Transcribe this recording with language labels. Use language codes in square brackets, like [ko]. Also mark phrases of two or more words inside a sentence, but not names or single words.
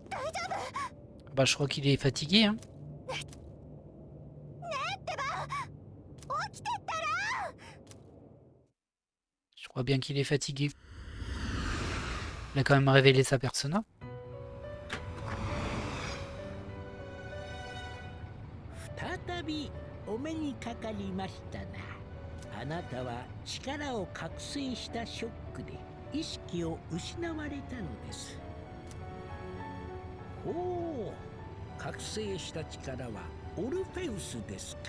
[fr] Bah, je crois qu'il est fatigué, hein. Je crois bien qu'il est fatigué. Il a quand même révélé sa persona. [ja] 再びお目にかかりましたな。あなたは力を覚醒したショックで意識を失われたのです。ほう、覚醒した力はオルフェウスですか。